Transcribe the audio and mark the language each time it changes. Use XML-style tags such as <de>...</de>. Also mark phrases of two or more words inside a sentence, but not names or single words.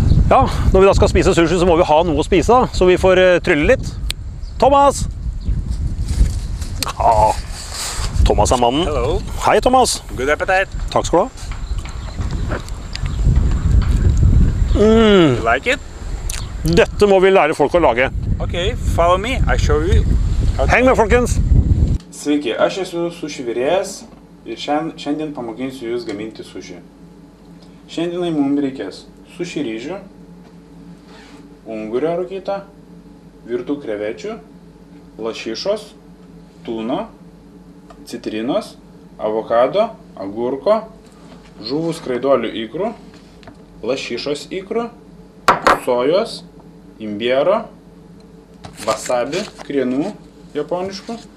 <no>Ja, når vi da skal spise sushi, så må vi ha noe å spise da, så vi får trylle litt. Thomas! Ja, Thomas er mannen.</no> <en>Hello.</en> <no>Hei, Thomas.</no> <en>Good appetite.</en> <no>Takk skal du ha.</no> <en>You like it?</en> <no>Dette må vi lære folk å lage.</no> <en>Okay, follow me. I show you.</en> <no>Heng med, folkens!</no> <lt>Sveiki, aš esu sushi virėjas ir šiandien pamokinsiu jūs gaminti sushi. Šiandienai mums reikės sushi ryžių, ungurio rūkytą, virtų krevečių, lašišos, tūno, citrinos, avokado, agurko, žuvų skraidolių ikrų, lašišos ikrų, sojos, imbiero, wasabi, krienų japoniškų,</lt>